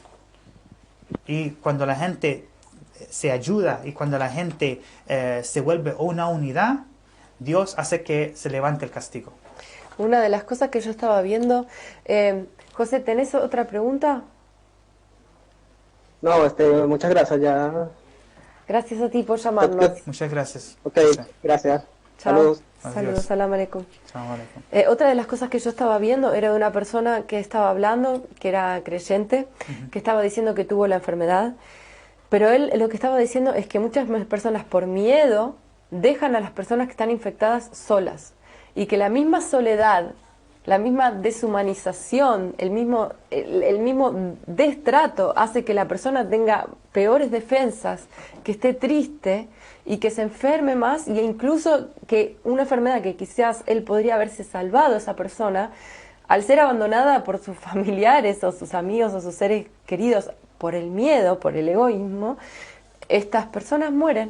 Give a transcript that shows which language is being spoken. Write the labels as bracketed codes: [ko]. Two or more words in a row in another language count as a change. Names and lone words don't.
[es] Y cuando la gente se ayuda y cuando la gente se vuelve una unidad, Dios hace que se levante el castigo. Una de las cosas que yo estaba viendo, José, ¿tenés otra pregunta? No, muchas gracias, ya. Gracias a ti por llamarnos. Muchas gracias. Ok, gracias. Chao. Saludos. Saludos, [ar] سلام عليكم. سلام عليكم. [es] Otra de las cosas que yo estaba viendo era de una persona que estaba hablando, que era creyente, que estaba diciendo que tuvo la enfermedad, pero él lo que estaba diciendo es que muchas personas por miedo dejan a las personas que están infectadas solas y que la misma soledad, la misma deshumanización, el mismo destrato hace que la persona tenga peores defensas, que esté triste y que se enferme más, e incluso que una enfermedad que quizás él podría haberse salvado, esa persona, al ser abandonada por sus familiares o sus amigos o sus seres queridos por el miedo, por el egoísmo, estas personas mueren.